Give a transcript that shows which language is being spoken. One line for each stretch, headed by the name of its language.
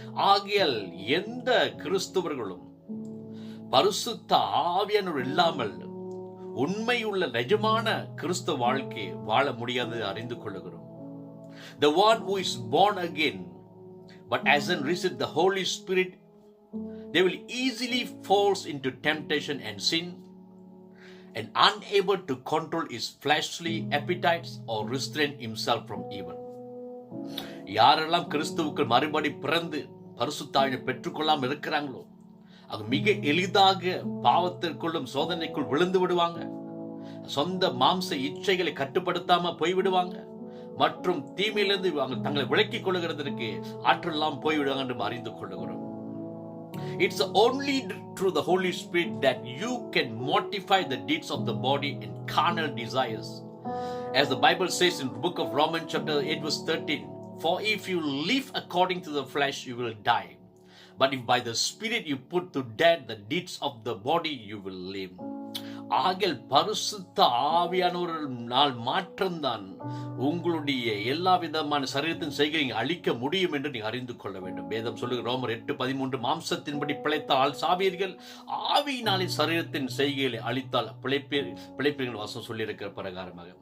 Tamil: ஆகையால் எந்த கிறிஸ்தவர்களும் பரிசுத்த ஆவியானவர் இல்லாமல் உண்மையுள்ள நிஜமான கிறிஸ்தவ வாழ்க்கை வாழ முடியாது அறிந்து கொள்கிறோம்.
English: The one who is born again but hasn't received the Holy Spirit, they will easily fall into temptation and sin, and unable to control his fleshly appetites or restrain himself from evil.
Tamil: யாரெல்லாம் கிறிஸ்துவுக்குள் மறுபடி பிறந்து பரிசுத்த ஆவியை பெற்றுக்கொள்ளாமல் இருக்கிறாங்களோ அது மிக எளிதாக பாவத்திற்குள்ளும் சோதனைக்குள் விழுந்து விடுவாங்க, சொந்த மாம்ச இச்சைகளை கட்டுப்படுத்தாம போய்விடுவாங்க, மற்றும் தீமையிலிருந்து தங்களை விலக்கிக் கொள்ளுகிறதற்கு ஆற்றெல்லாம் போய்விடுவாங்க என்று அறிந்து கொள்ளுகிறோம்.
English: It's only through the Holy Spirit that you can mortify the deeds of the body and carnal desires. As the Bible says in the book of Romans chapter 8 verse 13, For if you live according to the flesh, you will die. But if by the Spirit you put to death the deeds of the body, you will live.
Tamil: ஆகிய பரிசுத்த ஆவியானவரால் மாற்றம்தான் உங்களுடைய எல்லா விதமான சரீரத்தின் செய்கையை அழிக்க முடியும் என்று நீங்க அறிந்து கொள்ள வேண்டும். வேதம் சொல்லுகிற ரோமர் 8:13, மாம்சத்தின்படி பிழைத்தால் சாவீர்கள், ஆவியினாலே சரீரத்தின் செய்கைகளை அழித்தால் பிழைப்பீர்கள் வாசம் சொல்லியிருக்கிற பிரகாரமாக.